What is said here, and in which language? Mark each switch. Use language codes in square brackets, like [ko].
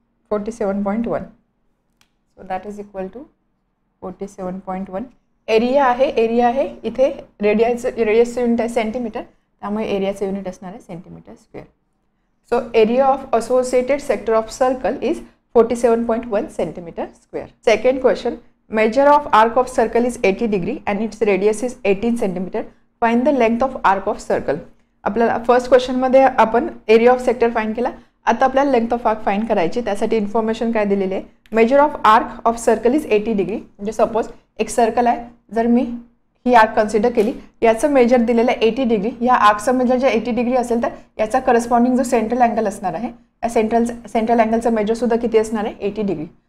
[en] 47.1. So that is equal to 47.1. [mr] Area आहे इथे रेडियसचं unit आहे सेंटीमीटर, त्यामुळे एरियाचं युनिट असणार आहे centimetre square. [en] So area of associated sector of circle is 47.1 centimetre square. [mr] Second question. [en] Measure of arc of circle is 80 degree and its radius is 18 centimetre. Find the length of arc of circle. [mr] आपल्याला first क्वेश्चनमध्ये आपण area of sector find केला. आता आपल्याला length of arc find करायची. त्यासाठी information काय दिलेली आहे? [en] Measure of arc of circle is 80 degree. [mr] म्हणजे सपोज एक सर्कल आहे, जर मी ही आर्क कन्सिडर केली, याचं मेजर दिलेलं आहे 80 डिग्री. या आर्कचं मेजर जर 80 डिग्री असेल तर याचा करस्पॉन्डिंग जो सेंट्रल अँगल असणार आहे या सेंट्रल अँगलचं मेजर सुद्धा किती असणार आहे 80 डिग्री.